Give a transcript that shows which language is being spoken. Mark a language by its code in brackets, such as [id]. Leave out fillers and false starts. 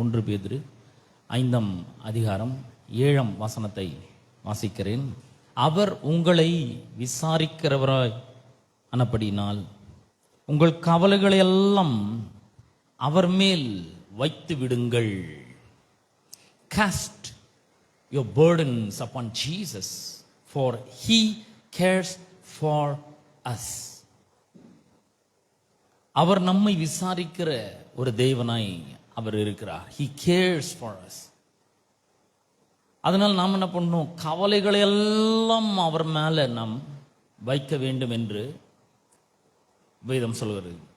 [ta] 1 பேதுரு 5ஆம் அதிகாரம் 7ஆம் வசனத்தை வாசிக்கிறேன். அவர் உங்களை விசாரிக்கிறவராய் ஆனபடியினால் உங்கள் கவலைகளை எல்லாம் அவர் மேல் வைத்து விடுங்கள். [en] Cast your burdens upon Jesus, for he cares for us. [ta] அவர் நம்மை விசாரிக்கிற ஒரு தேவனாய் அவர் இருக்கிறார். [en] He cares for us. [ta] அதனால் நாம் என்ன பண்ணணும்? கவலைகளை எல்லாம் அவர் மேல நாம் வைக்க வேண்டும் என்று வேதம் சொல்கிறது.